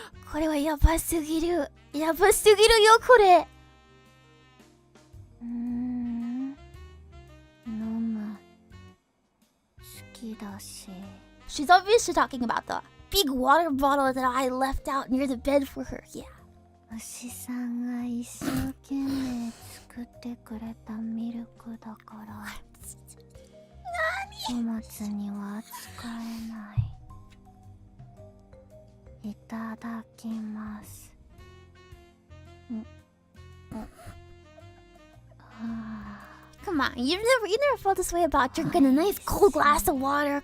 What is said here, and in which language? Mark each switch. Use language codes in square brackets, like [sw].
[ja] これはやばすぎる。やばすぎるよ、これ。飲む。好きだし。 [en] She's obviously talking about the big water bottle that I left out near the bed for her. Yeah. [ja] 牛さんが一生懸命作ってくれたミルクだからおつには使えない。いただきます。 [en] Come on, you never felt this way about drinking a nice cold glass of water.